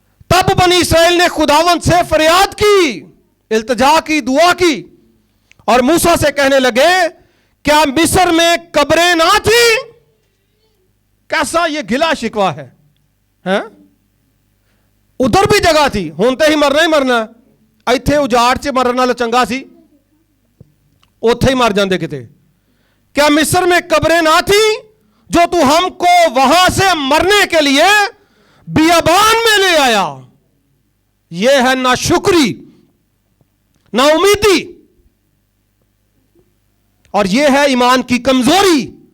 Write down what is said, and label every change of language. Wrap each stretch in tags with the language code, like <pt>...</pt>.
<ur>تب بنی اسرائیل نے خداوند سے فریاد کی, التجا کی, دعا کی, اور موسیٰ سے کہنے لگے کیا مصر میں قبریں نہ تھیں؟ کیسا یہ گلا شکوا ہے. ادھر بھی جگہ تھی, ہونتے ہی مرنا ہی مرنا.</ur> <pa>ایتھے اجاڑ چ مرن نال چنگا سی اوتھے ہی مر جاندے کتے.</pa> <ur>کیا مصر میں قبریں نہ تھیں جو تو ہم کو وہاں سے مرنے کے لیے بیابان میں لے آیا؟ یہ ہے ناشکری, نا امیدی, اور یہ ہے ایمان کی کمزوری.</ur>